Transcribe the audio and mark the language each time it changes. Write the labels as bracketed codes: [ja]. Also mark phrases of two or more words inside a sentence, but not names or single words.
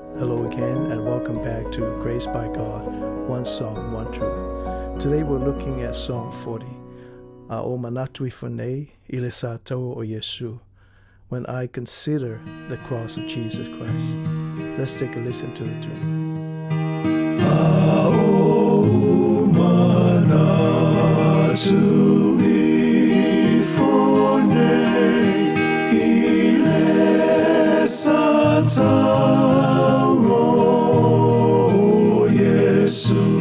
[en] Hello again and welcome back to Grace by God, One Song, One Truth. Today we're looking at Song 40. [sm] O manatu ifonei ile satauro o Iesu, [en] when I consider the cross of Jesus Christ. Let's take a listen to the tune. [sm] O manatu ifonei ile satauro Iesu